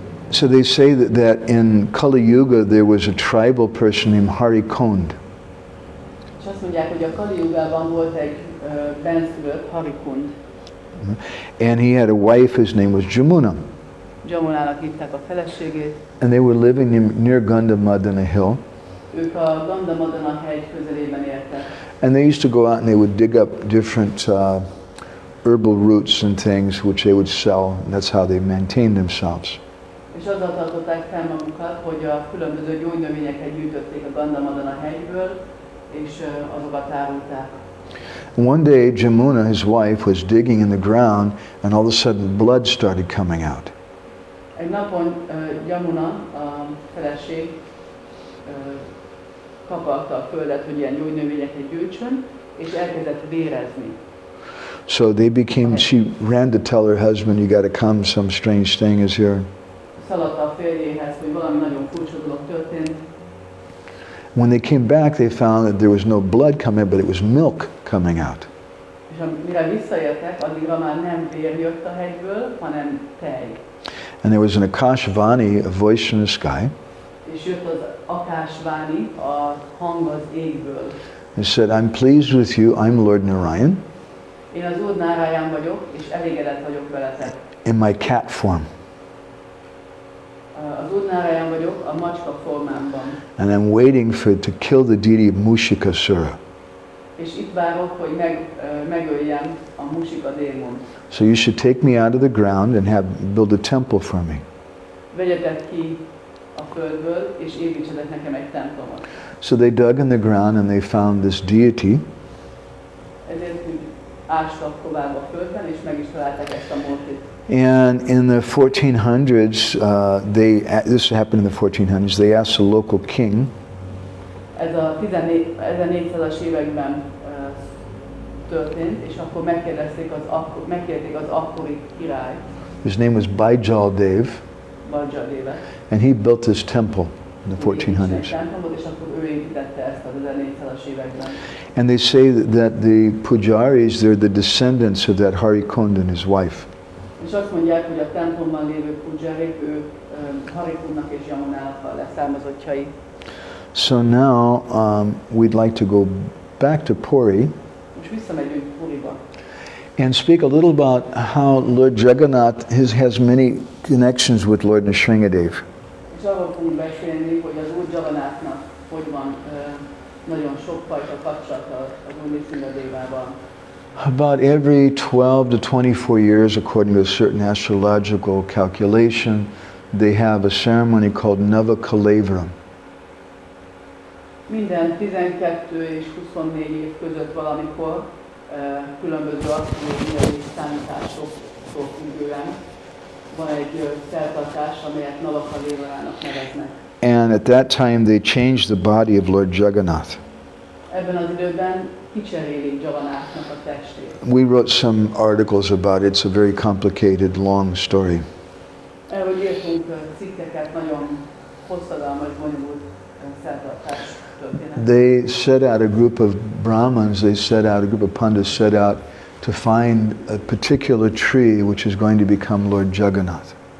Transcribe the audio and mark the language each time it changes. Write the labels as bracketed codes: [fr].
[en] So they say that in Kali Yuga there was a tribal person named Harikund. [hu] És azt mondják, hogy a Kali Jugában volt egy benszülött Harikund. [en] And he had a wife, his name was Jamuna. [hu] Jamunának hívták a feleségét. [en] And they were living near Gandhamadana hill. [hu] Ők a Gandhamadana hegy közelében éltek. [en] And they used to go out and they would dig up different herbal roots and things which they would sell. And that's how they maintained themselves. [hu] És azzal tartották fel magukat, hogy a különböző gyógynövényeket gyűjtötték a Gandhamadana hegyből, és azokat árulták. [en] One day Jamuna, his wife, was digging in the ground and all of a sudden blood started coming out. [hu] Egy napon Jamuna, a feleség, kaparta a földet, hogy ilyen gyógynövényeket gyűjtsön, és elkezdett vérezni. [en] So she ran to tell her husband, you got to come, some strange thing is here. [hu] Szaladt a férjéhez, hogy valami nagyon furcsa dolog történt. [en] When they came back, they found that there was no blood coming, but it was milk coming out. [hu] És mire visszaértek, addigra már nem vér jött a hegyből, hanem tej. [en] And there was an Akashvani, a voice from the sky. [hu] És jött az Akashvani, a hang az égből. [en] It said, I'm pleased with you, I'm Lord Narayan. [hu] Én az Úr Náráján vagyok, és elégedett vagyok veletek. [en] In my cat form. [hu] Az Úr Náráján vagyok, a macska formámban. [en] And I'm waiting to kill the deity of Mushikasura. [hu] És itt várok, hogy megöljem a Musika démont. [en] So you should take me out of the ground and build a temple for me. [hu] Vegyetek ki a földből, és építsetek nekem egy templomot. [en] So they dug in the ground and they found this deity. [hu] Ezért ástak tovább a földben, és meg is találták ezt a múltit. [en] And in the 1400s, this happened in the 1400s, they asked the local king, [hu] Ez a 1400-as években történt, és akkor megkérték az akkori király, [en] his name was Baijaldev, [hu] Bajjadevet, [en] and he built this temple in the 1400s. [hu] és akkor ő építette ezt az 1400-as években. [en] And they say that the pujaris, they're the descendants of that Harikund and his wife. [hu] És azt mondják, hogy a templomban lévő pujarik, ők Harikundnak és Jamunának a leszármazottjai. [en] So now we'd like to go back to Puri [hu] Most visszamegyünk Puriba. [en] and speak a little about how Lord Jagannath has many connections with Lord Nrsimhadev. [hu] És arról fogunk beszélni, hogy az Úr Jagannathnak hogy van nagyon sokfajta kapcsolata az Úr Nrsimhadevával. [en] About every 12 to 24 years, according to a certain astrological calculation, they have a ceremony called Nava Kalevram. [hu] Minden 12 és 24 év között valamikor különböző asztrológiai számításoktól függően van egy szertartás, amelyet Nava Kalevrának neveznek. [en] And at that time they changed the body of Lord Jagannath. [hu] Ebben az időben kicserélik Jagannathnak a testét. [en] We wrote some articles about it. It's a very complicated, long story. [hu] Erről írtunk cikkeket, nagyon hosszadalmas, bonyolult szertartás történet. [en] They set out a group of Brahmins, a group of Pandits set out to find a particular tree which is going to become Lord Jagannath.